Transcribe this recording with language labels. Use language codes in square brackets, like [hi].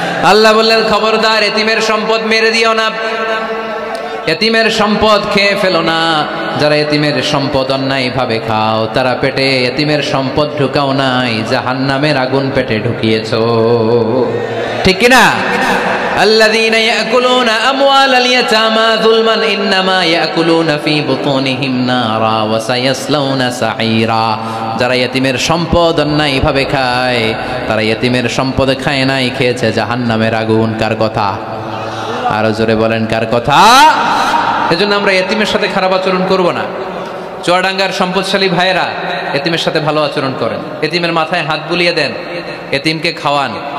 [bn] আল্লাহ বললেন খবরদার এতিমের সম্পদ মেরে দিও না, এতিমের সম্পদ খেয়ে ফেলো না। যারা এতিমের সম্পদ অন্যায় ভাবে খাও, তারা পেটে এতিমের সম্পদ ঢুকাও নাই, জাহান্নামের আগুন পেটে ঢুকিয়েছো, ঠিক কিনা? [ar] الذين يأكلون أموال اليتامى ظلما إنما يأكلون في بطونهم نارا وسيصلون سعيرا। [bn] যারা এতিমের সম্পদ অন্যায় ভাবে খায়, তারা এতিমের সম্পদ খায় নাই, খেয়েছে জাহান্নামের আগুন। কার কথা? আরো জোরে বলেন কার কথা? এজন্য আমরা এতিমের সাথে খারাপ আচরণ করব না। চুয়াডাঙ্গার সম্পদশালী ভাইয়েরা এতিমের সাথে ভালো আচরণ করেন, এতিমের মাথায় হাত বুলিয়ে দেন, এতিমকে খাওয়ান।